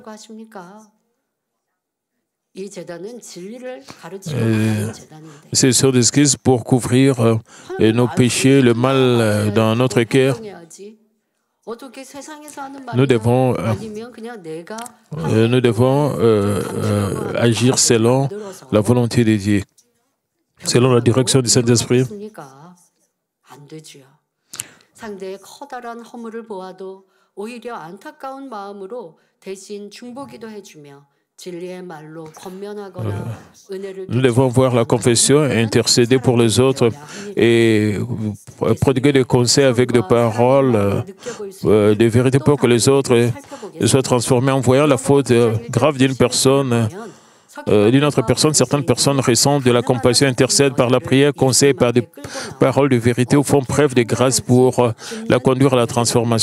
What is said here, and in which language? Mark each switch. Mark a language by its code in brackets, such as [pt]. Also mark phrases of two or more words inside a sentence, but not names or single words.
[fr] Ce sont des excuses pour couvrir nos péchés, le mal dans notre cœur. Nous devons agir selon la volonté de Dieu, selon la direction du Saint-Esprit. [ko] 상대의 커다란 허물을 보아도 오히려 안타까운 마음으로 대신 중보기도 해주며 진리의 말로 권면하거나 은혜를 [fr] Nous devons voir la confession, intercéder pour les autres et prodiguer des conseils avec des paroles, des vérités pour que les autres soient transformés. En voyant la faute grave d'une personne, d'une autre personne, certaines personnes ressentent de la compassion, intercèdent par la prière, conseillent par des paroles de vérité ou font preuve de grâce pour la conduire à la transformation.